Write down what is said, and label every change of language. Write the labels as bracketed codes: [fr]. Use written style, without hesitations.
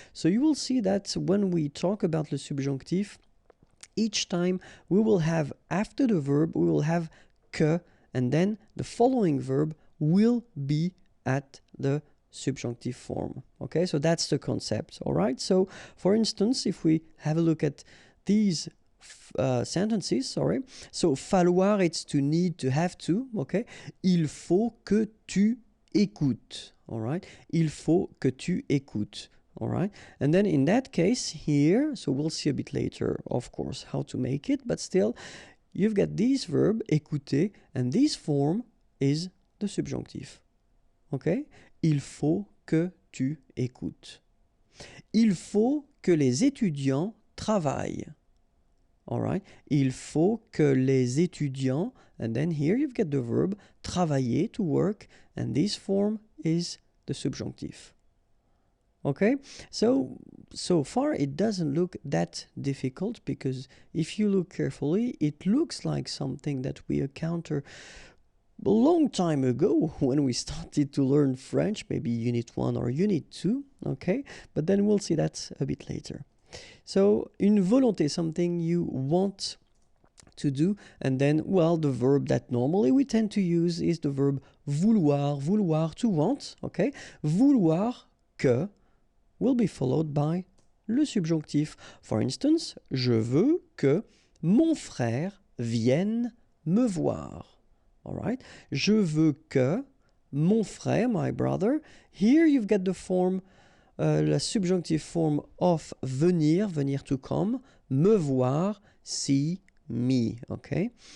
[en] So you will see that when we talk about le subjonctif, each time we will have after the verb, we will have que, and then the following verb will be at the subjunctive form. Okay, so that's the concept. All right, so for instance, if we have a look at these sentences, so falloir, it's to need, to have to, okay? [fr] Il faut que tu écoutes, [en] all right? [fr] Il faut que tu écoutes, [en] all right? And then in that case here, so we'll see a bit later, of course, how to make it, but still, you've got this verb, écouter, and this form is the subjunctive, okay? [fr] Il faut que tu écoutes. Il faut que les étudiants travaillent. [en] All right. [fr] Il faut que les étudiants, [en] and then here you've got the verb travailler, to work, and this form is the subjunctive. Okay, so far it doesn't look that difficult, because if you look carefully, it looks like something that we encountered a long time ago when we started to learn French, maybe Unit 1 or Unit 2, okay, but then we'll see that a bit later. So, une volonté, something you want to do, and then, well, the verb that normally we tend to use is the verb vouloir, vouloir, to want, okay? Vouloir que will be followed by le subjonctif. For instance, [fr] je veux que mon frère vienne me voir. [en] All right? [fr] Je veux que mon frère, [en] my brother, here you've got the form la subjunctive form of venir, venir to come, [fr] me voir, [en] see me, okay?